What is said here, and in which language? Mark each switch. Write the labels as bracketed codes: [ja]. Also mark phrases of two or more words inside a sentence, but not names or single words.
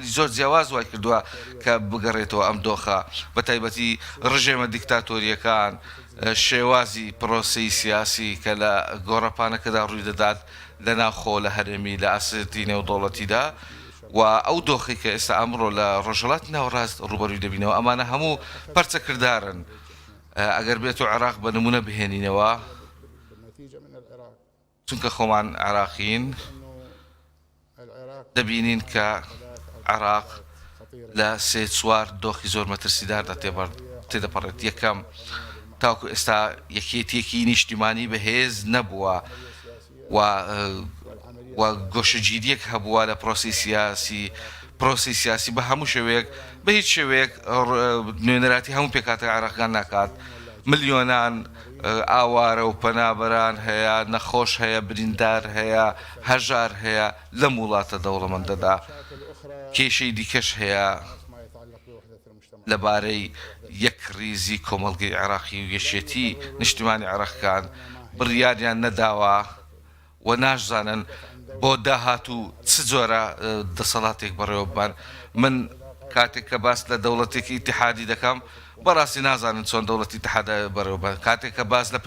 [ckb] زۆر جیاواز وای کردووە کە بگەڕێتەوە ئەم دۆخە بە تایبەتی ڕژێمە دیکتاتۆریەکان شێوازی پرۆسی سیاسی کە لە گۆڕەپانەکەدا ڕووی دەدات لە ناوخۆ لە هەرێمی لە ئاستی نێودوڵەتیدا و ئەو دۆخی کە ئێستا ئەمڕۆ لە ڕۆژهەڵاتی ناوەڕاست ڕوبەرووی دەبینەوە ئەمانە هەموو پەرچە کردارن ئەگەر بێت و عێراق بە نمونە بهێنینەوە [ar] بالنتيجة من العراق [ckb] چونکە خۆمان عێراقین [ar] إنه العراق [ckb] دەبینین کە عێراق [ar] خطيرة [ckb] لە سێ چوار دۆخی زۆر مەترسیداردا تێدەپەڕێت یەکەم تاوکو ئێستا یەکێتیەکی نیشتیمانی بەهێز نەبووە و گۆشەگیریەک هەبووە لە پرۆسی سیاسی بە هەموو شێوەیەک بە هیچ شێوەیەک نوێنەراتی هەموو پێکاتە عێراقیان ناکات ملیۆنان ئاوارە و پەنابەران هەیە نەخۆش هەیە بریندار هەیە هەژار هەیە لەم وڵاتە دەوڵەمەندەدا کێشەی دیکەش هەیە [ar] ما يتعلق بوحدة المجتمع [ckb] لەبارەی یەک ریزی کۆمەڵگەی عێراقی و یەشێتی نیشتیمانی عێراقیەکان بڕیاریان نەداوە و ناشزانن بۆ داهاتوو چ جۆرە دەسەڵاتێک بەڕێوە ببان من کاتێک کە باس لە دەوڵەتێکی ئیتیحادی دەکەم بەڕاستی نازانن چۆن دەوڵەتی ئیتیحاد بەڕێوە ببان کاتێک کە باس لە